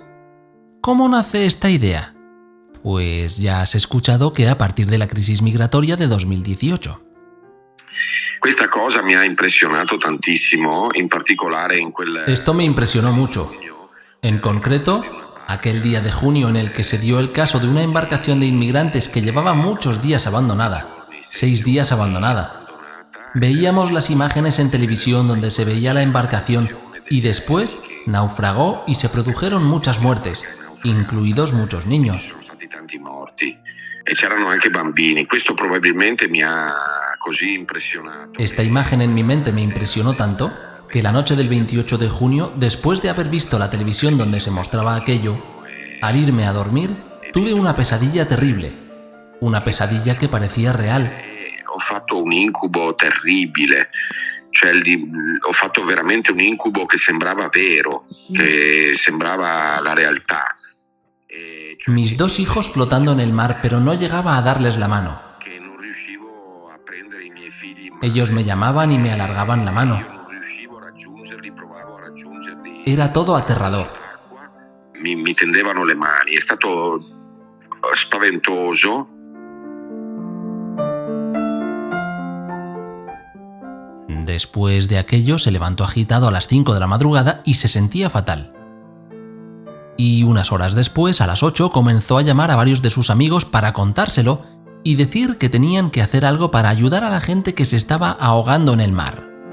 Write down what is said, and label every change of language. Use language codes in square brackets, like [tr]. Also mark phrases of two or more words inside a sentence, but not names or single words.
[es] ¿Cómo nace esta idea? Pues ya has escuchado que a partir de la crisis migratoria de 2018. [it] Questa cosa mi ha impresionato tantissimo, in particolare in quel... [es] Esto me impresionó mucho. En concreto, aquel día de junio en el que se dio el caso de una embarcación de inmigrantes que llevaba muchos días abandonada, 6 días abandonada. Veíamos las imágenes en televisión donde se veía la embarcación y después naufragó y se produjeron muchas muertes, incluidos muchos niños. Esta imagen en mi mente me impresionó tanto que la noche del 28 de junio, después de haber visto la televisión donde se mostraba aquello, al irme a dormir, tuve una pesadilla terrible, una pesadilla que parecía real. [it] Ho fatto un incubo terribile, ho fatto veramente un incubo che sembrava vero, che sembrava la realtà. [es] Mis 2 hijos flotando en el mar, pero no llegaba a darles la mano. Ellos me llamaban y me alargaban la mano. Era todo aterrador. [it] Mi tendevano le mani, è stato spaventoso. [es] Después de aquello se levantó agitado a las 5 de la madrugada y se sentía fatal. Y unas horas después, a las 8, comenzó a llamar a varios de sus amigos para contárselo y decir que tenían que hacer algo para ayudar a la gente que se estaba ahogando en el mar.